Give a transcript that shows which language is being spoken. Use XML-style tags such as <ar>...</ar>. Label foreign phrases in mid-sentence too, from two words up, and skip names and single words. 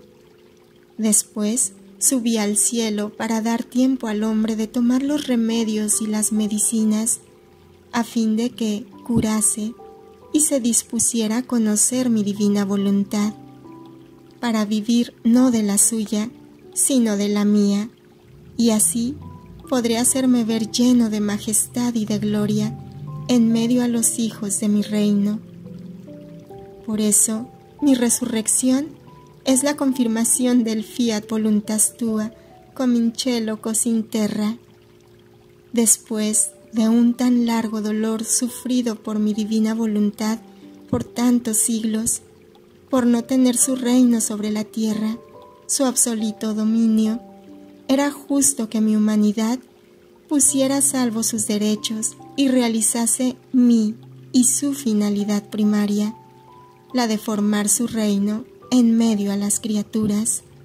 <es>Después, subí al cielo para dar tiempo al hombre de tomar los remedios y las medicinas, a fin de que curase y se dispusiera a conocer mi divina voluntad, para vivir no de la suya, sino de la mía, y así podré hacerme ver lleno de majestad y de gloria en medio a los hijos de mi reino. Por eso, mi resurrección es la confirmación del</es> <la>fiat voluntas tua</la> <it>comincello così in terra.</it> <es>Después de un tan largo dolor sufrido por mi divina voluntad por tantos siglos, por no tener su reino sobre la tierra, su absoluto dominio, era justo que mi humanidad pusiera a salvo sus derechos y realizase mi y su finalidad primaria, la de formar su reino en medio a las criaturas.</es>